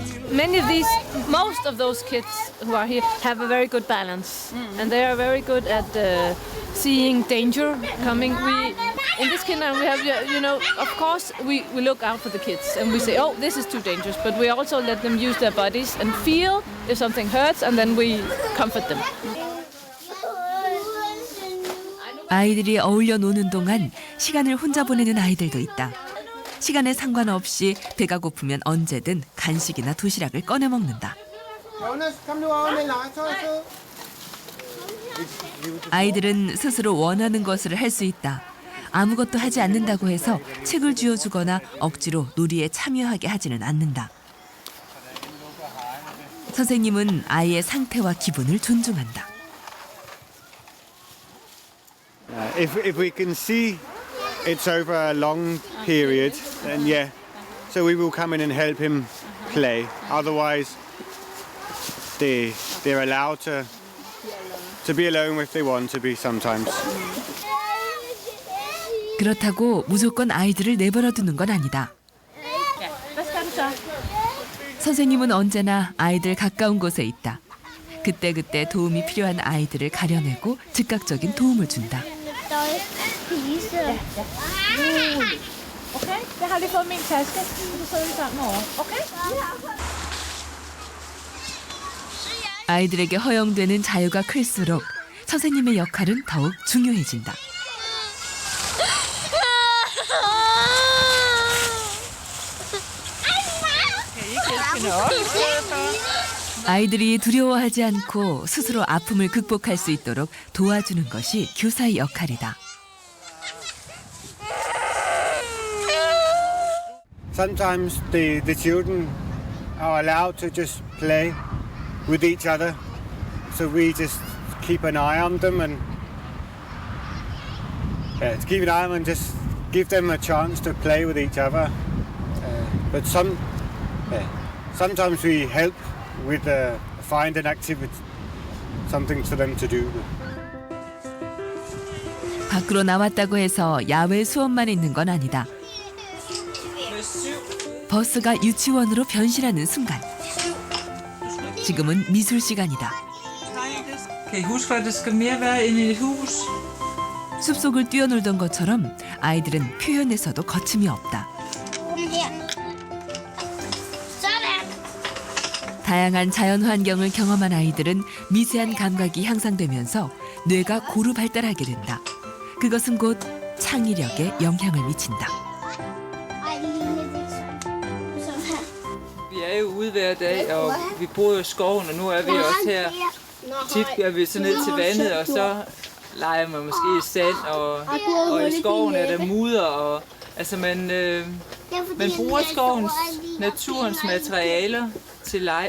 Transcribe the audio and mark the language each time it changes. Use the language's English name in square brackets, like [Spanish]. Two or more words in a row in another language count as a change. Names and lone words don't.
[English] most of those kids who are here have a very good balance, and they are very good at seeing danger coming. In this kindergarten we have, of course we look out for the kids and we say, oh, this is too dangerous, but we also let them use their bodies and feel if something hurts, and then we comfort them. [Korean] 아이들이 어울려 노는 동안 시간을 혼자 보내는 아이들도 있다. 시간에 상관없이 배가 고프면 언제든 간식이나 도시락을 꺼내 먹는다. 아이들은 스스로 원하는 것을 할 수 있다. 아무것도 하지 않는다고 해서 책을 쥐어주거나 억지로 놀이에 참여하게 하지는 않는다. 선생님은 아이의 상태와 기분을 존중한다. [English] If we can see it's over a long period, then yeah, so we will come in and help him play. Otherwise, they're allowed to be alone if they want to be sometimes. [Korean] 그렇다고 무조건 아이들을 내버려 두는 건 아니다. 선생님은 언제나 아이들 가까운 곳에 있다. 그때그때 도움이 필요한 아이들을 가려내고 즉각적인 도움을 준다. [Danish] Okay, jeg har lige fået min taske. Så sidder vi sammen over. Okay? [Korean] 아이들에게 허용되는 자유가 클수록 선생님의 역할은 더욱 중요해진다. 아이들이 두려워하지 않고 스스로 아픔을 극복할 수 있도록 도와주는 것이 교사의 역할이다. [English] Sometimes the children are allowed to just play with each other, so we just keep an eye on them and keep an eye on them and just give them a chance to play with each other. But sometimes we help with find an activity, something for them to do. [Korean] 밖으로 나왔다고 해서 야외 수업만 있는 건 아니다. 버스가 유치원으로 변신하는 순간. 지금은 미술 시간이다. 숲속을 뛰어놀던 것처럼 아이들은 표현에서도 거침이 없다. 다양한 자연 환경을 경험한 아이들은 미세한 감각이 향상되면서 뇌가 고루 발달하게 된다. 그것은 곧 창의력에 영향을 미친다. [Danish] Vi er jo ude hver dag, og vi bor jo i skoven, og nu er vi også her. Tit er vi så ned til vandet, og så leger man måske i sand, og i skoven er der mudder, og altså man bruger skovens, naturens materialer til leg.